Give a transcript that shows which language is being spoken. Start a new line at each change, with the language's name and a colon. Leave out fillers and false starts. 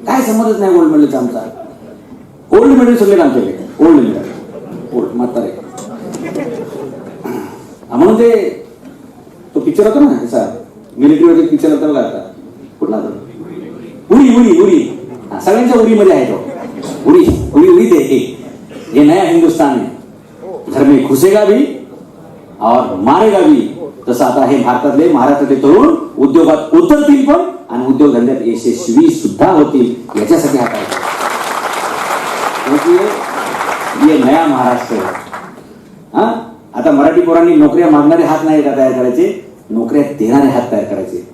Marathi: काय समजत नाही गोल्ड मेडलचा आमचा. गोल्ड मेडल सगळे आमच्याकडे गोल्ड मेडल, गोल्ड म्हातारे. म्हणून ते तो पिक्चर होता ना त्याचा मिलिटरीवर पिक्चर होता बघा. आता कुठला होता? उरी उरी उरी. सगळ्यांच्या उरीमध्ये आहे तो.
Hindi: उरी उरी उरी दे ये नया हिंदुस्तान है, घर में घुसेगा भी और मारेगा भी.
Marathi: तसं आता हे भारतातले महाराष्ट्रातले तरुण उद्योगात उतरतील पण आणि उद्योगधंद्यात यशस्वी सुद्धा होतील. याच्यासाठी हा काय
Hindi: ये नया महाराष्ट्र है.
Marathi: आता मराठी पोरांनी नोकऱ्या मागणारे हात नाही का तयार करायचे, नोकऱ्या देणारे हात तयार करायचे.